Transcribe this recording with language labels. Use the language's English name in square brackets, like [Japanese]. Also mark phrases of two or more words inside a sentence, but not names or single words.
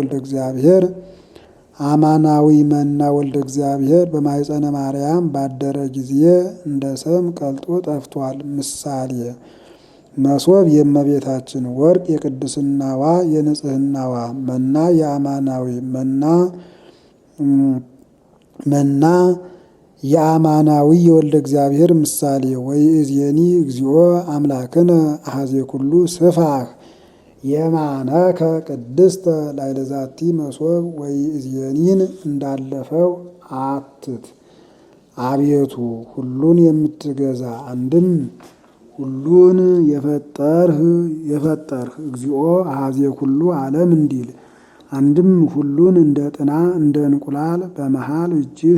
[Amharic] ወልደ እግዚአብሔር በማኅፀነ ማርያም ባደረ ጊዜ እንደ ሰም ቀልጦ ጠፍቷል። ምሳሌ መሶብ የእመቤታችን፣ ወርቅ የቅድስናዋ የንጽህናዋ፣ መና የአማናዊ መና የአማናዊ የወልደ እግዚአብሔር ምሳሌ። [Geez] ወይእዜኒ እግዚኦ አምላክነ አኀዜ ኩሉ ስፋህ የማነከ ቅድስተ ላዕለ ዛቲ መሶብ። [Amharic] ወይእዜኒን እንዳለፈው አትት። አቤቱ ሁሉን የምትገዛ አንድም ሁሉን የፈጠርህ [Geez] እግዚኦ አኀዜ ኩሉ ዓለም [Amharic] እንዲል አንድም ሁሉን እንደ ጥና እንደ እንቁላል በመሃል እጅህ